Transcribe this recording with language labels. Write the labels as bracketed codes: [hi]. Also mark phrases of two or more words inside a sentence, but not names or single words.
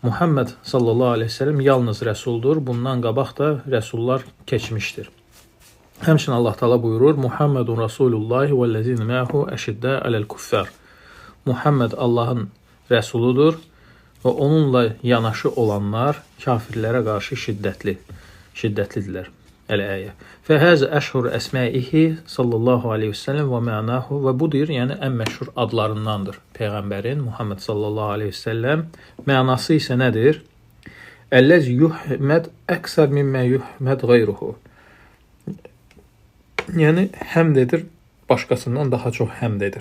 [az] Muhammed [ar] صلى الله عليه وسلم [az] yalnız rəsuldur. Bundan qabaq da rəsullar keçmişdir. Həmçinin Allah Taala buyurur: [ar] محمد رسول الله والذين معه أشداء على الكفار. [az] Muhammed Allahın rəsuludur və onunla yanaşı olanlar kafirlərə qarşı şiddətlidirlər. [ar] الآية. فهذا أشهر أسمائه صلى الله عليه وسلم ومعناه [az] və budur, yəni ən məşhur adlarındandır Peyğəmbərin Muhammed [ar] صلى الله عليه وسلم. [az] Mənası isə nədir? [ar] الذي يحمد أكثر مما يحمد غيره. [az] Yəni həmd edir, başqasından daha çox həmd edir.